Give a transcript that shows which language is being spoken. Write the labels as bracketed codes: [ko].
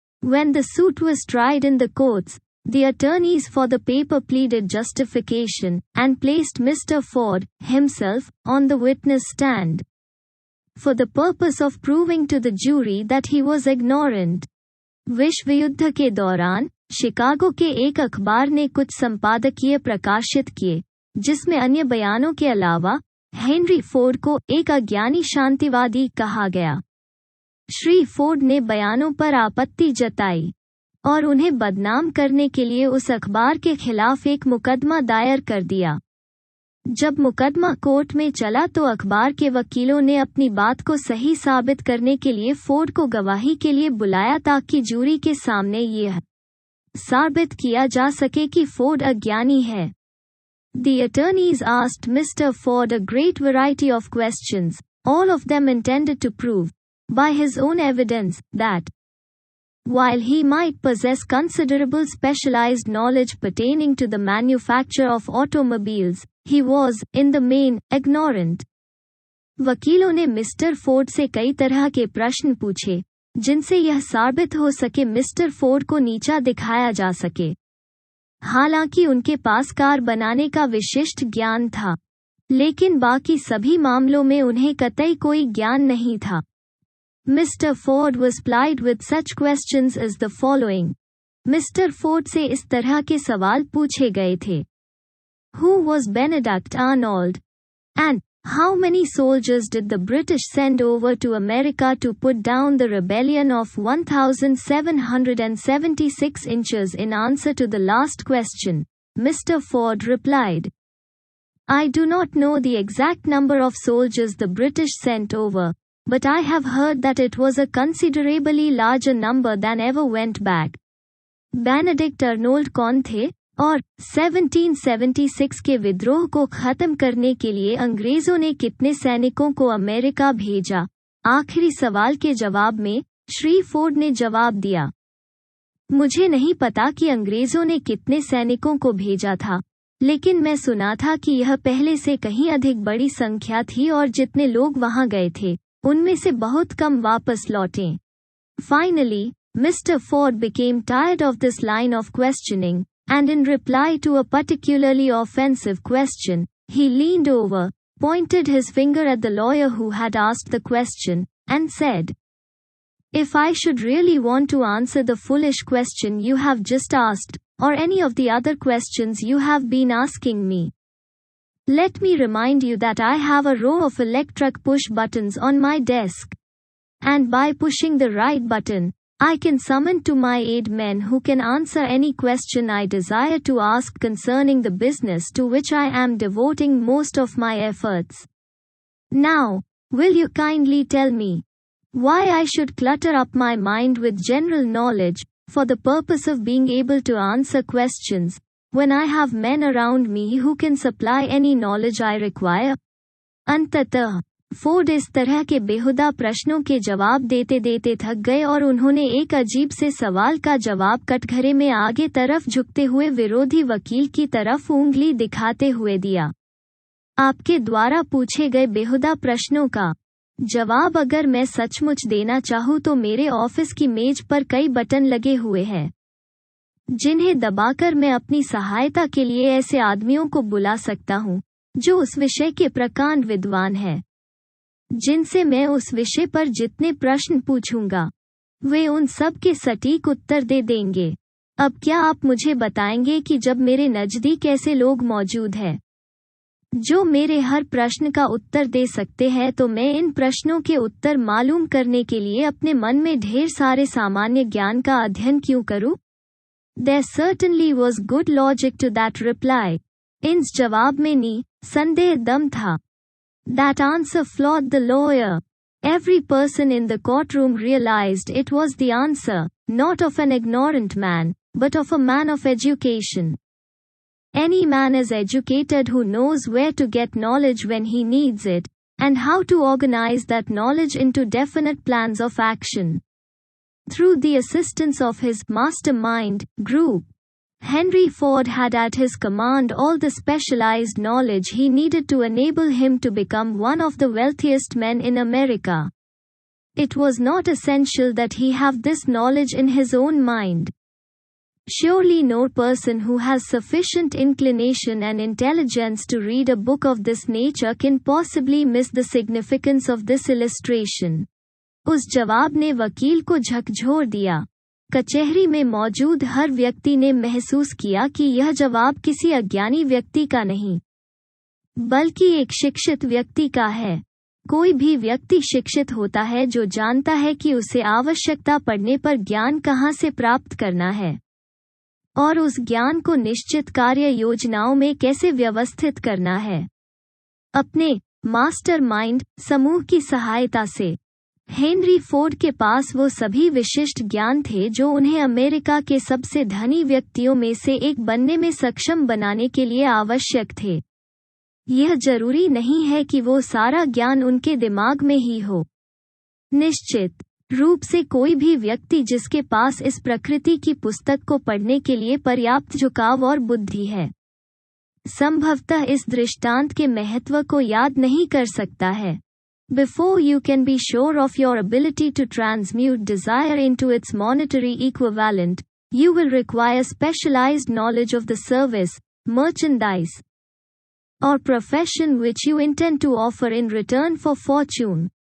[en] When the suit was tried in the courts, the attorneys for the paper pleaded justification and placed Mr. Ford himself on the witness stand for the purpose of proving to the jury that he was ignorant. [hi] विश्व युद्ध के दौरान Chicago के एक अखबार ने कुछ संपादकीय प्रकाशित किए, जिसमें अन्य बयानों के अलावा हेनरी फोर्ड को एक अज्ञानी शांतिवादी कहा गया। श्री फोर्ड ने बयानों पर आपत्ति जताई और उन्हें बदनाम करने के लिए उस अखबार के खिलाफ एक मुकदमा दायर कर दिया। जब मुकदमा कोर्ट में चला तो अखबार के वकीलों ने अपनी बात को सही साबित करने के लिए फोर्ड को गवाही के लिए बुलाया ताकि जूरी के सामने यह साबित किया जा सके कि फोर्ड अज्ञानी है। [en] The attorneys asked Mr. Ford a great variety of questions, all of them intended to prove, by his own evidence, that while he might possess considerable specialized knowledge pertaining to the manufacture of automobiles, he was, in the main, ignorant. [hi] वकीलों ने mister Ford से कई तरह के प्रश्न पूछे, जिनसे यह साबित हो सके मिस्टर फोर्ड को नीचा दिखाया जा सके। हालांकि उनके पास कार बनाने का विशिष्ट ज्ञान था, लेकिन बाकी सभी मामलों में उन्हें कतई कोई ज्ञान नहीं था। [en] Mr. Ford was plied with such questions as the following. [hi] Mister Ford से इस तरह के सवाल पूछे गए थे। [en] Who was Benedict Arnold? And how many soldiers did the British send over to America to put down the rebellion of 1776 inches? In answer to the last question, Mr. Ford replied, I do not know the exact number of soldiers the British sent over, but I have heard that it was a considerably larger number than ever went back. [hi] Benedict Arnold कौन थे और 1776 के विद्रोह को खत्म करने के लिए अंग्रेजों ने कितने सैनिकों को अमेरिका भेजा? आखिरी सवाल के जवाब में श्री फोर्ड ने जवाब दिया, मुझे नहीं पता कि अंग्रेजों ने कितने सैनिकों को भेजा था, लेकिन मैं सुना था कि यह पहले से कहीं अधिक बड़ी संख्या थी और जितने लोग वहां गए थे उनमें से बहुत कम वापस लौटे। [en] Finally, Mr. Ford became tired of this line of questioning, and in reply to a particularly offensive question, he leaned over, pointed his finger at the lawyer who had asked the question, and said, If I should really want to answer the foolish question you have just asked, or any of the other questions you have been asking me, let me remind you that I have a row of electric push buttons on my desk. And by pushing the right button, I can summon to my aid men who can answer any question I desire to ask concerning the business to which I am devoting most of my efforts. Now, will you kindly tell me why I should clutter up my mind with general knowledge, for the purpose of being able to answer questions, when I have men around me who can supply any knowledge I require? [hi] अंततः Ford इस तरह के बेहुदा प्रश्नों के जवाब देते देते थक गए और उन्होंने एक अजीब से सवाल का जवाब कटघरे में आगे तरफ झुकते हुए विरोधी वकील की तरफ उंगली दिखाते हुए दिया। आपके द्वारा पूछे गए बेहुदा प्रश्नों का जवाब अगर मैं सचमुच देना चाहूँ तो मेरे ऑफिस की मेज पर कई बटन लगे हुए हैं, जिन्हें दबाकर मैं अपनी सहायता के लिए ऐसे आदमियों को बुला सकता हूँ जो उस विषय के प्रकांड विद्वान हैं, जिनसे मैं उस विषय पर जितने प्रश्न पूछूंगा वे उन सब के सटीक उत्तर दे देंगे। अब क्या आप मुझे बताएंगे कि जब मेरे नजदीक ऐसे लोग मौजूद हैं जो मेरे हर प्रश्न का उत्तर दे सकते हैं, तो मैं इन प्रश्नों के उत्तर मालूम करने के लिए अपने मन में ढेर सारे सामान्य ज्ञान का अध्ययन क्यों करूं? [en] There certainly was good logic to that reply. [hi] इस जवाब में निसंदेह दम था। [en] That answer floored the lawyer. Every person in the courtroom realized it was the answer, not of an ignorant man, but of a man of education. Any man is educated who knows where to get knowledge when he needs it, and how to organize that knowledge into definite plans of action. Through the assistance of his mastermind group, Henry Ford had at his command all the specialized knowledge he needed to enable him to become one of the wealthiest men in America. It was not essential that he have this knowledge in his own mind. Surely no person who has sufficient inclination and intelligence to read a book of this nature can possibly miss the significance of this illustration. [hi] उस जवाब ने वकील को झकझोर दिया। कचहरी में मौजूद हर व्यक्ति ने महसूस किया कि यह जवाब किसी अज्ञानी व्यक्ति का नहीं, बल्कि एक शिक्षित व्यक्ति का है। कोई भी व्यक्ति शिक्षित होता है जो जानता है कि उसे आवश्यकता पड़ने पर ज्ञान कहाँ से प्राप्त करना है और उस ज्ञान को निश्चित कार्य योजनाओं में कैसे व्यवस्थित करना है। अपने मास्टरमाइंड समूह की सहायता से हेनरी फोर्ड के पास वो सभी विशिष्ट ज्ञान थे जो उन्हें अमेरिका के सबसे धनी व्यक्तियों में से एक बनने में सक्षम बनाने के लिए आवश्यक थे। यह जरूरी नहीं है कि वो सारा ज्ञान उनके दिमाग में ही हो। निश्चित रूप से कोई भी व्यक्ति जिसके पास इस प्रकृति की पुस्तक को पढ़ने के लिए पर्याप्त झुकाव और बुद्धि है, संभवतः इस दृष्टांत के महत्व को याद नहीं कर सकता है। [en] Before you can be sure of your ability to transmute desire into its monetary equivalent, you will require specialized knowledge of the service, merchandise, or profession which you intend to offer in return for fortune.